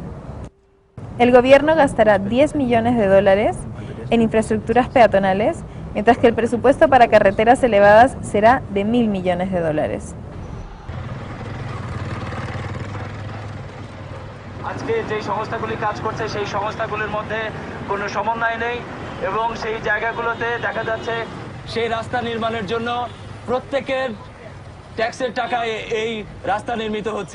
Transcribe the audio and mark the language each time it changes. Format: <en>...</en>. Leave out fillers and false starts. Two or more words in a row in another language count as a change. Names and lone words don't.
<es>El gobierno gastará $10 millones en infraestructuras peatonales, mientras que el presupuesto para carreteras elevadas será de $1.000 millones.</es> <bn>আজকে যে সংস্থাগুলি কাজ করছে সেই সংস্থাগুলির মধ্যে কোনো সমন্বয় নেই এবং সেই জায়গাগুলোতে দেখা যাচ্ছে সেই রাস্তা নির্মাণের জন্য প্রত্যেকের ট্যাক্সের টাকায় এই রাস্তা নির্মিত হচ্ছে।</bn>